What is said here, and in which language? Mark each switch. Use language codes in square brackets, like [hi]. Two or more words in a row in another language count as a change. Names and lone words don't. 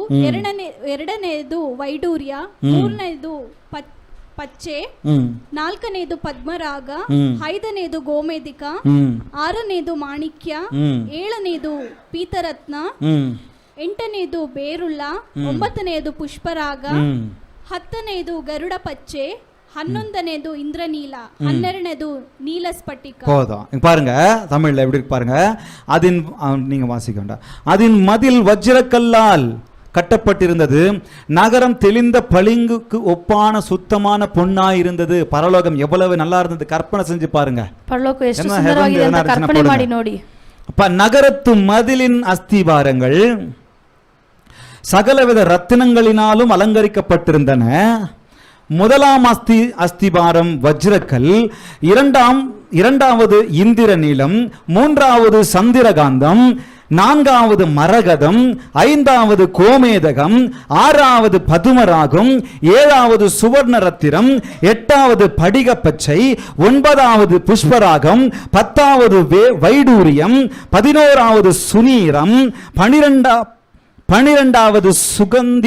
[kn] ಎರಡನೆಯದು ವೈಡೂರ್ಯ, ಮೂರನೆಯದು ಪಚ್ಚೆ, ನಾಲ್ಕನೇದು ಪದ್ಮರಾಗ, ಐದನೇದು ಗೋಮೇಧಿಕ, ಆರನೇದು ಮಾಣಿಕ್ಯ, ಏಳನೇದು ಪೀತರತ್ನ, ಎಂಟನೇದು ಬೇರುಳ್ಳ, ಒಂಬತ್ತನೇದು ಪುಷ್ಪರಾಗ, ಹತ್ತನೇದು ಗರುಡ ಪಚ್ಚೆ, 11ನೇದು ಇಂದ್ರನೀಲ, 12ನೇದು ನೀಲ ಸ್ಫಟಿಕ. [ta] போதும். பாருங்க தமிழ்ல எப்படி இருக்கு பாருங்க. அதின் நீங்க வாசிக்க வேண்டாம். அதின் மதில் வஜ்ரக்கல்லால் கட்டப்பட்டிருந்தது. நகரம் தெளிந்த பளிங்குக்கு ஒப்பான சுத்தமான பொன்னாய் இருந்தது. பரலோகம் எவ்வளவு நல்லா இருந்தது கற்பனை செஞ்சு பாருங்க. [kn] ಪರಲೋಕ ಎಷ್ಟು ಸುಂದರವಾಗಿದೆ ಅಂತ ಕಲ್ಪನೆ ಮಾಡಿ ನೋಡಿ. [ta] அப்ப நகரத்து மதிலின் அஸ்திவாரங்கள் சகலவித ரத்தினங்களினாலும் அலங்கரிக்கப்பட்டிருந்தன. முதலாம் அஸ்திபாரம் வஜ்ரக்கல், இரண்டாவது இந்திர நீலம், மூன்றாவது சந்திரகாந்தம், நான்காவது மரகதம், ஐந்தாவது கோமேதகம், ஆறாவது பதுமராகம், ஏழாவது சுவர்ண ரத்தினம், எட்டாவது படிக பச்சை, ஒன்பதாவது புஷ்பராகம், 10வது வைடூரியம், 11வது சுனீரம், 12வது சுகந்தி.